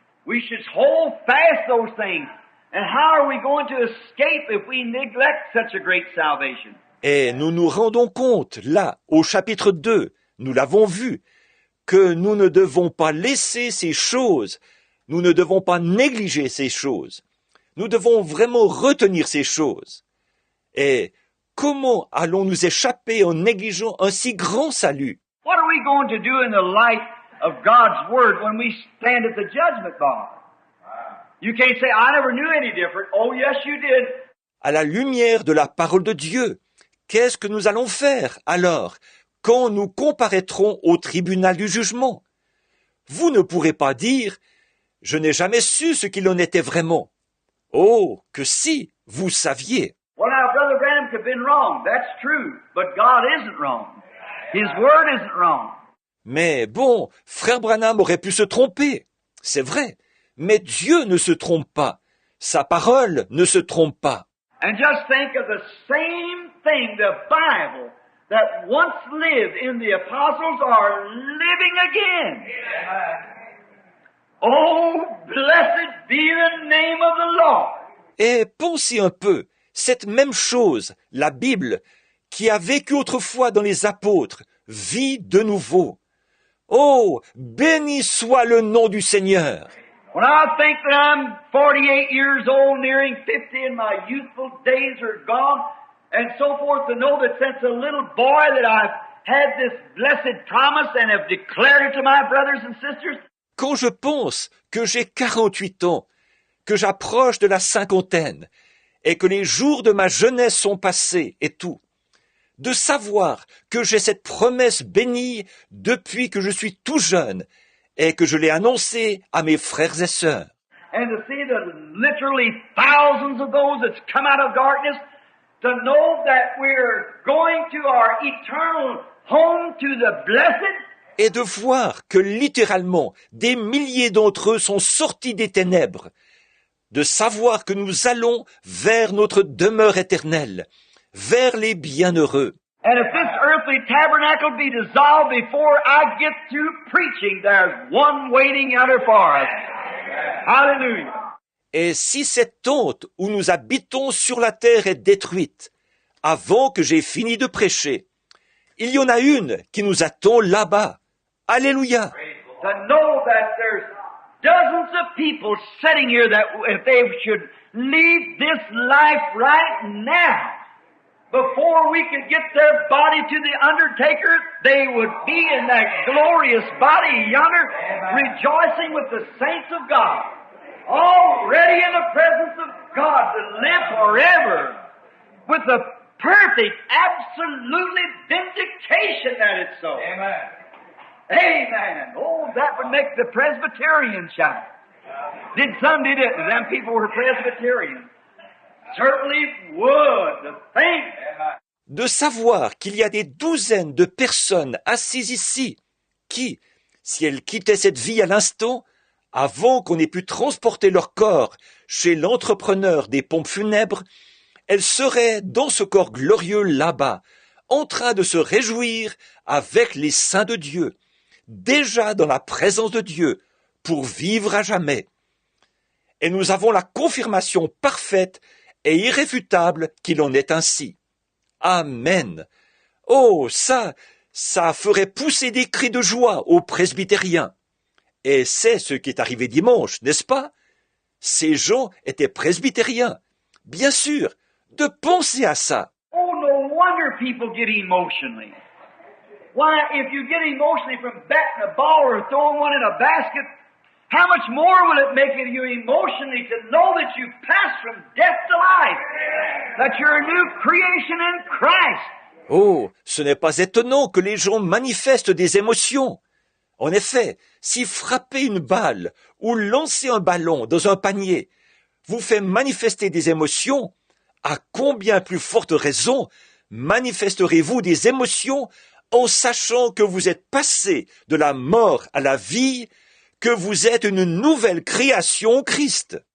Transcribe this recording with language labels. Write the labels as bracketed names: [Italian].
[English] We should hold fast those things. And how are we going to escape if we neglect such a great salvation? [French] Et nous nous rendons compte, là, au chapitre 2, nous l'avons vu, que nous ne devons pas laisser ces choses, nous ne devons pas négliger ces choses. Nous devons vraiment retenir ces choses. Et comment allons-nous échapper en négligeant un si grand salut? [English] What are we going to do in the light of God's Word when we stand at the judgment bar? You can't say, I never knew any different. Oh, yes, you did. [French] À la lumière de la parole de Dieu, qu'est-ce que nous allons faire alors quand nous comparaîtrons au tribunal du jugement? Vous ne pourrez pas dire « Je n'ai jamais su ce qu'il en était vraiment ». Oh, que si, vous saviez. [English] Well, now, Brother Branham could have been wrong. That's true. But God isn't wrong. His Word isn't wrong. [French] Mais bon, frère Branham aurait pu se tromper. C'est vrai. Mais Dieu ne se trompe pas. Sa parole ne se trompe pas. [English] And just think of the same thing, the Bible, that once lived in the apostles are living again. Oh, blessed be the name of the Lord. [French] Et pensez un peu, cette même chose, la Bible, qui a vécu autrefois dans les apôtres, vit de nouveau. Oh, béni soit le nom du Seigneur. [English] When I think that I'm 48 years old, nearing 50, and my youthful days are gone, and so forth, to know that since a little boy that I've had this blessed promise and have declared it to my brothers and sisters. [French] Quand je pense que j'ai 48 ans, que j'approche de la cinquantaine, et que les jours de ma jeunesse sont passés et tout, de savoir que j'ai cette promesse bénie depuis que je suis tout jeune, et que je l'ai annoncée à mes frères et sœurs. [English] And to see the literally thousands of those that's come out of darkness, to know that we're going to our eternal home to the blessed. [French] Et de voir que littéralement des milliers d'entre eux sont sortis des ténèbres, de savoir que nous allons vers notre demeure éternelle, vers les bienheureux. [English] And if this earthly tabernacle be dissolved before I get through preaching, there's one waiting out there for us. Hallelujah. [French] Et si cette tente où nous habitons sur la terre est détruite, avant que j'ai fini de prêcher, il y en a une qui nous attend là-bas. Alléluia. [English] To know that there's dozens of people sitting here that if they should leave this life right now, before we could get their body to the undertaker, they would be in that glorious body yonder, rejoicing with the saints of God, already in the presence of God to live forever, with the perfect, absolutely vindication that it's so. Amen. Amen. Oh, that would make the Presbyterians shout. Did some, did it? Them people were Presbyterians. Certainly would. To think. [French] De savoir qu'il y a des douzaines de personnes assises ici qui, si elles quittaient cette vie à l'instant, avant qu'on ait pu transporter leur corps chez l'entrepreneur des pompes funèbres, elles seraient dans ce corps glorieux là-bas, en train de se réjouir avec les saints de Dieu, déjà dans la présence de Dieu, pour vivre à jamais. Et nous avons la confirmation parfaite et irréfutable qu'il en est ainsi. Amen. Oh, ça ferait pousser des cris de joie aux presbytériens. Et c'est ce qui est arrivé dimanche, n'est-ce pas? Ces gens étaient presbytériens. Bien sûr, de penser à ça. [English] Oh, no wonder people get emotionally. Why, if you get emotionally from batting a ball or throwing one in a basket, how much more will it make you emotionally to know that you've passed from death to life? That you're a new creation in Christ. [French] Oh, ce n'est pas étonnant que les gens manifestent des émotions. En effet, si frapper une balle ou lancer un ballon dans un panier vous fait manifester des émotions, à combien plus forte raison manifesterez-vous des émotions en sachant que vous êtes passé de la mort à la vie, que vous êtes une nouvelle création en Christ.